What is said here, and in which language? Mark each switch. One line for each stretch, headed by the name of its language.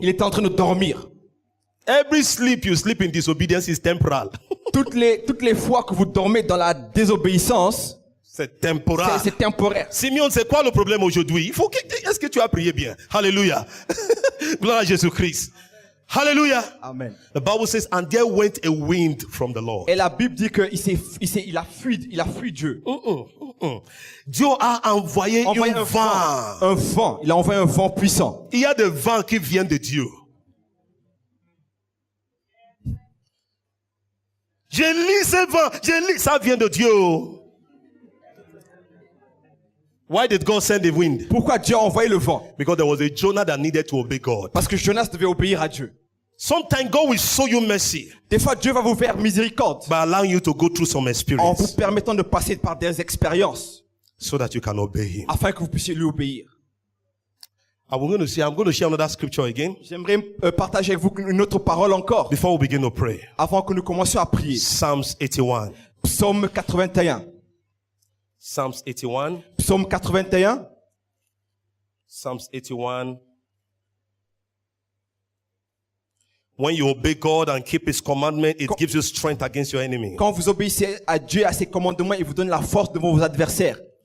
French: il était en train de dormir.
English: Every sleep you sleep in disobedience is temporal.
French: Toutes les fois que vous dormez dans la désobéissance, C'est temporal. c'est temporaire. Simeon, c'est quoi le problème aujourd'hui? Est-ce que tu as prié bien? Hallelujah. Gloire à Jésus-Christ. Hallelujah. Amen.
English: The Bible says, and there went a wind from the Lord.
French: Et la Bible dit qu'il a fui Dieu. Dieu a envoyé un vent. Un vent. Il a envoyé un vent puissant. Il y a des vents qui viennent de Dieu. Je lis ce vent, ça vient de Dieu.
English: Why did God send the wind?
French: Pourquoi Dieu a envoyé le vent?
English: Because there was a Jonah that needed to obey God.
French: Parce que Jonas devait obéir à Dieu.
English: Sometimes God will show you mercy
French: Des fois, Dieu va vous faire miséricorde
English: by allowing you to go through some
French: en vous
English: experience
French: permettant de passer par des expériences
English: so that you can obey Him.
French: afin que vous puissiez lui obéir.
English: I'm going to share another scripture again
French: J'aimerais partager avec vous une autre parole encore
English: before we begin to pray.
French: avant que nous commencions à prier.
English: Psalms 81.
French: Psaume 81.
English: Psalms 81.
French: Psaume 81.
English: Psalms 81. When you obey God and keep His commandment, it gives you strength against your enemy.
French: Quand vous obéissez à Dieu, à ses commandements, il vous donne la force devant vos adversaires.